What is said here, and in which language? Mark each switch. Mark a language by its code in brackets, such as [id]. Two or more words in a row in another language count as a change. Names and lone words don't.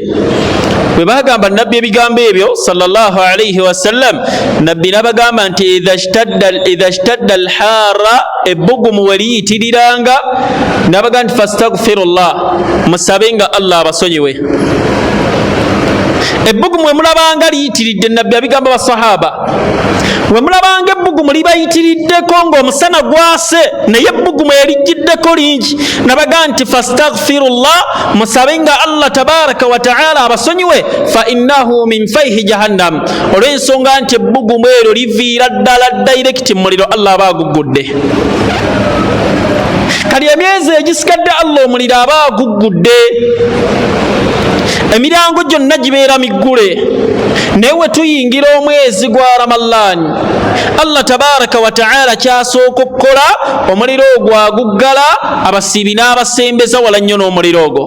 [lg] Bwe bagamba Nabbi ebigambo ebyo [ar] صلى الله عليه وسلم, [lg] Nabbi n'abagamba nti [ar] إذا اشتد الحر, [lg] ebbugumu we liyitiriranga, n'abagamba nti fastaghfirullah, musabenga Allah abasonyiwe. Ebbugumu we mulabanga liyitiridde, Nabbi abigamba basahaba, we mulabanga ebbugumu libayitiriddeko ng'omusana gwase naye ebbugumu erijjiddeko lingi, nabaga nti fastaghfirullah, musabenga [ar] الله تبارك وتعالى [lg] abasonyiwe, [ar] فإنه من فيح جهنم, [lg] olw'ensonga nti ebbugumu eryo liviira ddala direct mu muliro Allah aba aguggudde. Kali emyezi egisigadde Allah omuliro aba aguggudde. Emiryango gyonna gibeera miggule. Naye we tuyingira omwezi gwa Ramadaan, [ar] الله تبارك وتعالى [lg] kyasooka okukola omuliro ogwo aguggala, abasiibi n'abasembeza wala nnyo n'omuliro ogwo.